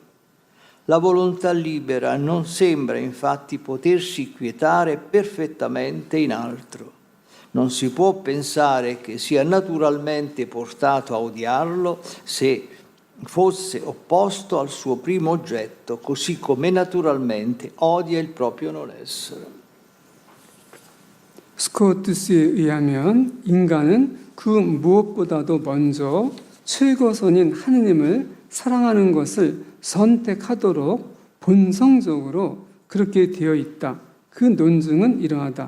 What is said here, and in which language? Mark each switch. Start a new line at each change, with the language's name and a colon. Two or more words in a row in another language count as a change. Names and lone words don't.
Italian: La volontà libera non sembra infatti potersi quietare perfettamente in altro. Non si può pensare che sia naturalmente portato a odiarlo se fosse opposto al suo primo oggetto, così come naturalmente odia il proprio non essere.
Korean: 스코투스에 의하면 인간은 그 무엇보다도 먼저 최고선인 하느님을 사랑하는 것을 선택하도록 본성적으로 그렇게 되어 있다. 그 논증은 이러하다.